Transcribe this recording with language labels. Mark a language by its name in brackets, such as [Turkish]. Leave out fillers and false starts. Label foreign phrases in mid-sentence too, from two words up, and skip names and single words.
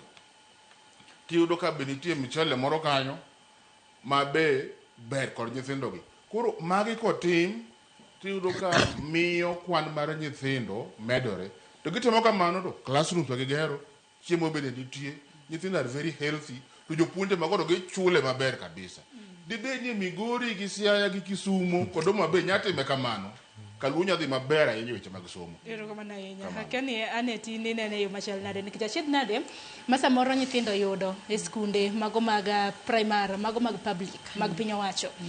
[Luo (Kenya and Tanzania)] Tiyudo ka be nitie mchele moro kanyo ma be ber kod nyithindogi. Koro magi kotim tiyudo ka miyo kwan mar nyithindo medore to gitimo kamano to classroom to gigero chiemo bende nitie nyithindo [English] are very healthy [Luo (Kenya and Tanzania)] to jopuonje magodo gichule maber kabisa dibed ni Migori gi Siaya gi Kisumu kod Homabay nyatime kamano Kaluo nyadhi maber ahinya weche mag somo. Erokamano ahinya. Hakani ane tini nene yo machal nade nikech achiedh nade ma samoro nyithindo yudo e skunde mago mag primary, mago mag public, mag piny owacho.